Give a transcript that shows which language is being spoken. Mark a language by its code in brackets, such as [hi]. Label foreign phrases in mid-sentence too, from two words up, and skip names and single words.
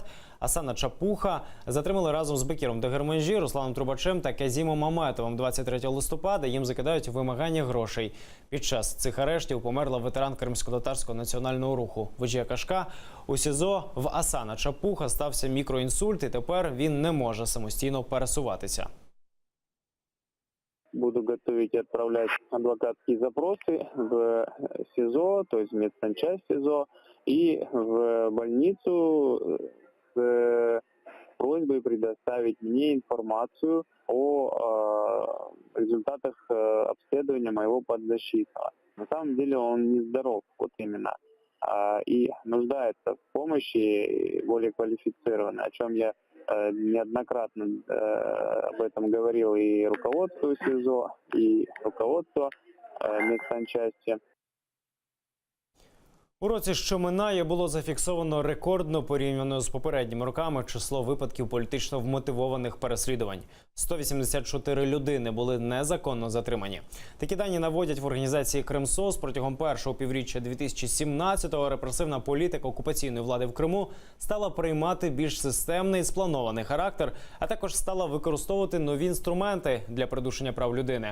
[uk] Асана Чапуха затримали разом з Бекіром Дегерменджі, Русланом Трубачем та Казімом Маметовим 23 листопада. Їм закидають вимагання грошей. Під час цих арештів померла ветеран Кримсько-татарського національного руху Виджія Кашка. У СІЗО в Асана Чапуха стався мікроінсульт, і тепер він не може самостійно пересуватися. [ru] Буду готовить и отправлять адвокатские запросы в СИЗО, то есть в медсанчасть СИЗО, и в больницу с просьбой предоставить мне информацию о результатах обследования моего подзащитного. На самом деле он нездоров, вот именно, и нуждается в помощи более квалифицированной, о чем я неоднократно об этом говорил и руководству СИЗО, и руководству медсанчасти. [uk] У році, що минає, було зафіксовано рекордно порівняно з попередніми роками число випадків політично вмотивованих переслідувань. 184 людини були незаконно затримані. Такі дані наводять в організації Кримсос. Протягом першого півріччя 2017-го репресивна політика окупаційної влади в Криму стала приймати більш системний і спланований характер, а також стала використовувати нові інструменти для придушення прав людини.